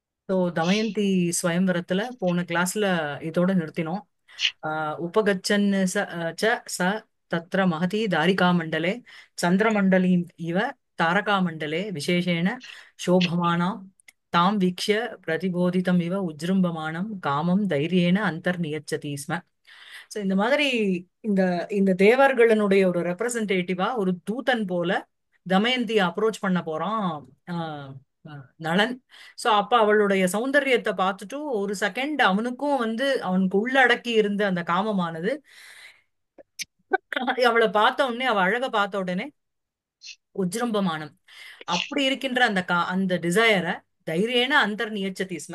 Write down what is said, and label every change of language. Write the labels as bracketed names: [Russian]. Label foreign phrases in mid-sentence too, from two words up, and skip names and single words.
[Tamil] ஸோ தமயந்தி ஸ்வயம்வரத்துல போன கிளாஸ்ல இதோட நிறுத்தினோம். [Sanskrit] उपगच्छन् च स तत्र महती दारिकामण्डले चन्द्रमण्डलीम् इव तारकामण्डले विशेषेण शोभमानां तां वीक्ष्य प्रतिबोधितम् इव उज्जृम्भमाणं कामं धैर्येण अन्तर्नियच्छति स्म. [Tamil] ஸோ இந்த மாதிரி இந்த இந்த தேவர்களுடைய ஒரு ரெப்ரசன்டேட்டிவா ஒரு தூதன் போல தமயந்தியை அப்ரோச் பண்ண போறான் ஆஹ் நளன். சோ அப்ப அவளுடைய சௌந்தரியத்தை பார்த்துட்டு ஒரு செகண்ட் அவனுக்கும் அவனுக்கு உள்ளடக்கி இருந்த அந்த காமமானது அவளை பார்த்த உடனே அவ அழக பார்த்த உடனே உஜ்ரம்பமானம் அப்படி இருக்கின்ற அந்த டிசையரை [Sanskrit] धैर्येण अन्तर् नियच्छति स्म.